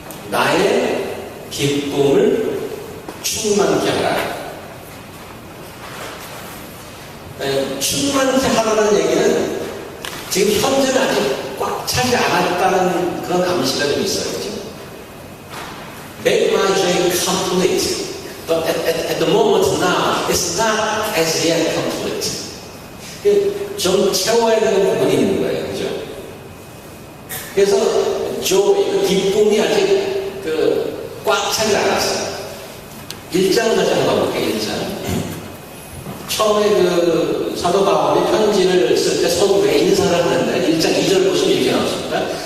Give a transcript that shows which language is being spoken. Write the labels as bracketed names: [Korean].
[Korean] 나의 기쁨을 충만케 하라. 충만케 하라는 얘기는 지금 현재는 아직 꽉 차지 않았다는 그런 암시가 좀 있어요. 그렇죠? [English] Make my joy complete. But at the moment now, it's not as yet complete. [Korean] 좀 채워야 되는 부분이 있는 거예요. 그죠? 그래서 그 기쁨이 아직 꽉 차지 않았어요. 1장을 다시 한번 가볼게요. 1장. 처음에 사도 바울이 편지를 쓸 때 서두에 인사를 하는데 1장 2절 보시면 이렇게 나왔습니다.